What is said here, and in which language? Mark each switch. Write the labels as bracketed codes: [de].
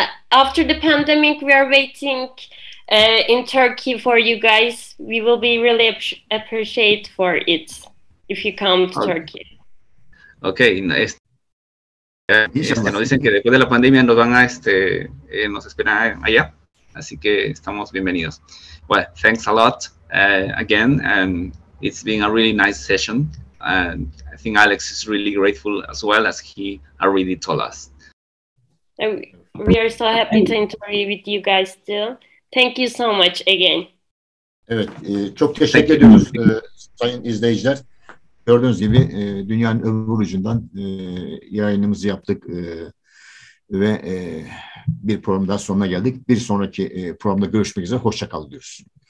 [en] After the pandemic, we are waiting in Turkey for you guys. We will be really appreciate for it if you come to Turkey. Okay. [es] Nos dicen que después de la pandemia nos van a nos esperan allá, así que estamos bienvenidos. [en] Well, thanks a lot again, and it's been a really nice session. And I think Alex is really grateful as well, as he already told us. We are so happy to interview with you guys too. Thank you so much again. [tr] Evet, çok teşekkür ediyoruz sayın izleyiciler. Gördüğünüz gibi dünyanın öbür ucundan yayınımızı yaptık. ve bir program daha sonuna geldik. Bir sonraki programda görüşmek üzere. Hoşça kal diyoruz.